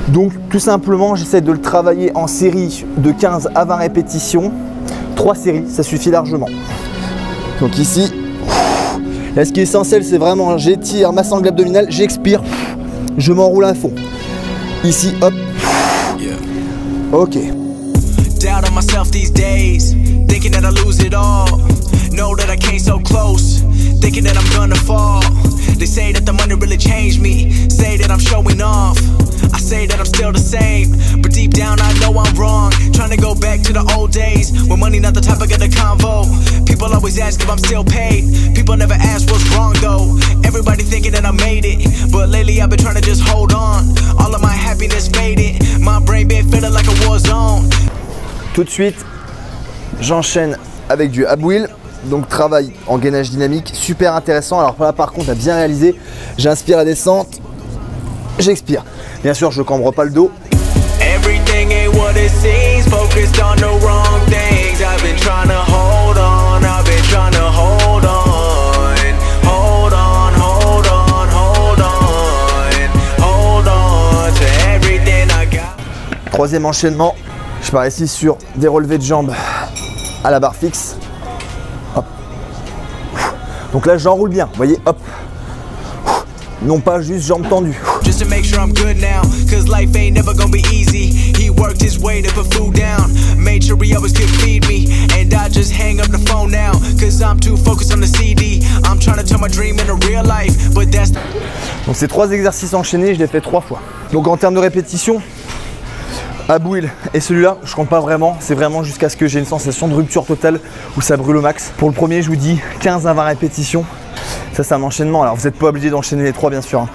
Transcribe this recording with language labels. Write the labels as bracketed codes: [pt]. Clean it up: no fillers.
[fr] Donc tout simplement j'essaie de le travailler en série de 15 à 20 répétitions, 3 séries ça suffit largement. Donc ici là ce qui est essentiel c'est vraiment j'étire ma sangle abdominale, j'expire, je m'enroule à fond. Ici hop. Ok. [en] Doubt on myself these days, thinking that I lose it all. Know that I came so close, thinking that I'm gonna fall. They say that the money really changed me, say that I'm showing off. I say that I'm still the same, but deep down I know I'm wrong. Trying to go back to the old days, when money not the topic of the convo. People always ask if I'm still paid, people never ask what's wrong though. Everybody thinking that I made it, but lately I've been trying to just hold on. All of my happiness faded, my brain been feeling like a war zone. [fr] Tout de suite, j'enchaîne avec du ab wheel, donc travail en gainage dynamique, super intéressant. Alors là par contre à bien réaliser, j'inspire la descente, j'expire. Bien sûr je cambre pas le dos. [en] Everything ain't what it seems, focused on the wrong things. I've been trying to hold on, I've been trying to hold on. Hold on, hold on, hold on. Hold on to everything I got. [fr] Troisième enchaînement, je pars ici sur des relevés de jambes à la barre fixe. Hop. Donc là j'enroule bien, vous voyez, hop. Non pas juste jambes tendues. [en] Just to make sure I'm good now, cause life ain't never gonna be easy. He worked his way to put food down, made sure he always could feed me. And I just hang up the phone now, cause I'm too focused on the CD. I'm trying to turn my dream into real life, but that's... [fr] Donc ces 3 exercices enchaînés, je les fais 3 fois. Donc en termes de répétition, ab wheel et celui-là, je compte pas vraiment, c'est vraiment jusqu'à ce que j'ai une sensation de rupture totale où ça brûle au max. Pour le premier, je vous dis 15 à 20 répétitions. Ça c'est un enchaînement, alors vous n'êtes pas obligé d'enchaîner les 3 bien sûr.